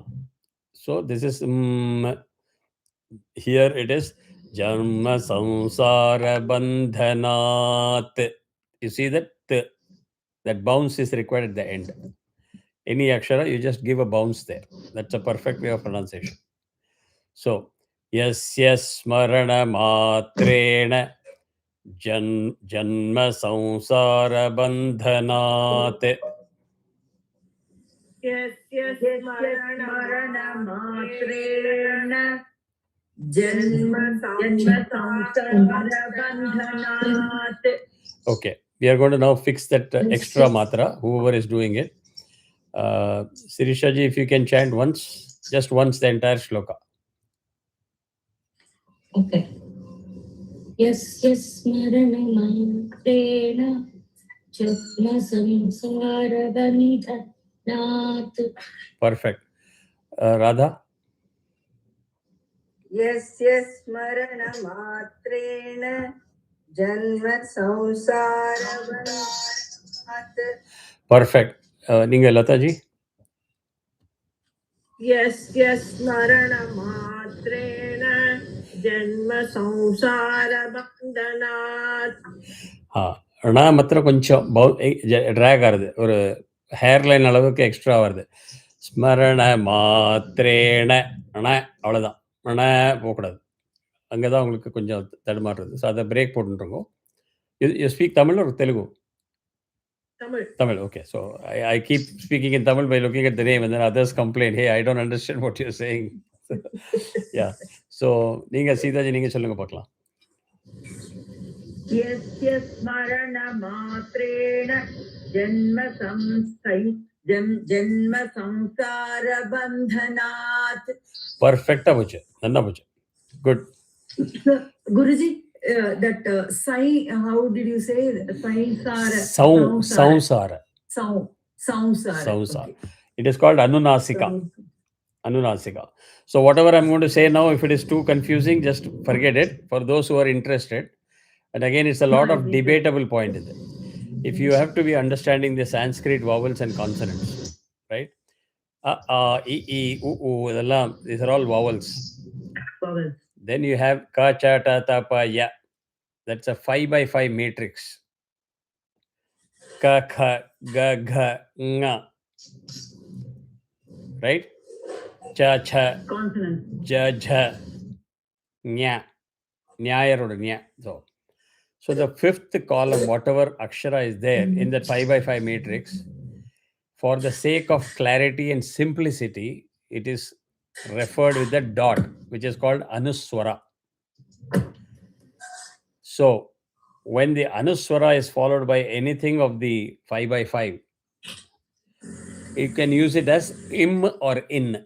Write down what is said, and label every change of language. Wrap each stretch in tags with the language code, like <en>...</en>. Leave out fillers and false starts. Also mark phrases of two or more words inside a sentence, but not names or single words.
<en>So this is here it is</en> <sa>Janma Samsara Bandhanat.</sa> <en>You see that that bounce is required at the end. Any akshara, you just give a bounce there. That's a perfect way of pronunciation. So,</en> <sa>Yasya Smarana Matrena Janma Samsara Bandhanat. Yasya smaranamatreena Janma samsara bandhanat.</sa> <en>Okay, we are going to now fix that extra matra, whoever is doing it. Sirisha ji, if you can chant once, just once the entire shloka. Okay.</en> <sa>Yasya smaranamatreena Janma samsara bandhanat.</sa> <en>Perfect. Radha?</en> <sa>यस्य स्मरणमात्रेण जन्म संसारबन्धात्</sa> <ta>Perfect. நீங்க லதாஜி?</ta> <sa>यस्य स्मरणमात्रेण जन्म संसारबन्धनात्</sa> <ta>ண மாத்திரம் கொஞ்சம் ட்ராக் ஆகுது, ஒரு ஹேர்லைன் அளவுக்கு எக்ஸ்ட்ரா வருது.</ta> <sa>स्मरण मात्रेण</sa> <ta>அவ்வளோதான், போகக்கூடாது. அங்கே தான் உங்களுக்கு கொஞ்சம் தடுமாறுறது. ஸோ அதை பிரேக் போட்டுருக்கோம்.</ta> <en>You speak Tamil or Telugu? Tamil, okay. So I keep speaking in Tamil by looking at the name and then others complain, hey, I don't understand what you're saying. Yeah. So,</en> <ta>நீங்க சீதாஜி நீங்க சொல்லுங்க பார்க்கலாம்.</ta> <sa>यस्य स्मरणमात्रेण जन्म संसारबन्धनात्.</sa> <ta>பர்ஃபெக்டா போச்சு, நல்லா போச்சு. குட்.</ta> <en>Guruji, that sai, how did you say saisara? Sausara. Sausara. Okay. It is called Anunasika. Anunasika. So whatever I'm going to say now, if it is too confusing, just forget it. For those who are interested, and again, it's a lot of debatable point in it. If you have to be understanding the Sanskrit vowels and consonants, right? E, u, these are all vowels. Then you have ka, cha, ta, ta, pa, ya. That's a 5x5 matrix. Ka, kha, ga, gha, nga. Right? Cha, cha, Consonant. ja, ja, nya. Nyayaroda, nya. So the fifth column, whatever akshara is there in that 5x5 matrix, for the sake of clarity and simplicity, it is referred with the dot, which is called anuswara. So when the anuswara is followed by anything of the 5x5, you can use it as im or in.</en>